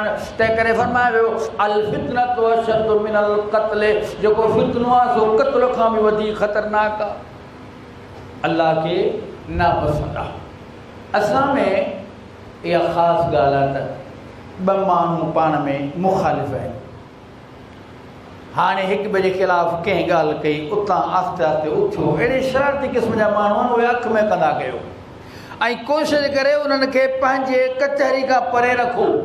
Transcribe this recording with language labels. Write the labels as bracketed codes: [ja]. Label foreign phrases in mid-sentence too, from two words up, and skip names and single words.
[sd] तंहिं करे फरमायो वियो [ar] الفتنة أشد من القتل, [sd] जेको फितनो आहे सो क़त्ल खां बि वधीक ख़तरनाक आहे, अल्लाह खे नापसंदि आहे। असां में इहा ख़ासि ॻाल्हि आहे त ॿ माण्हू पाण में मुख़ालिफ़ आहिनि। हाणे हिक ॿिए जे ख़िलाफ़ु कंहिं ॻाल्हि कई, उतां आहिस्ते आहिस्ते उथियो, अहिड़े शरारती क़िस्म जा माण्हू आहिनि, उहे अख में कंदा कयो ऐं कोशिशि करे उन्हनि खे पंहिंजे कचहरी खां परे रखो।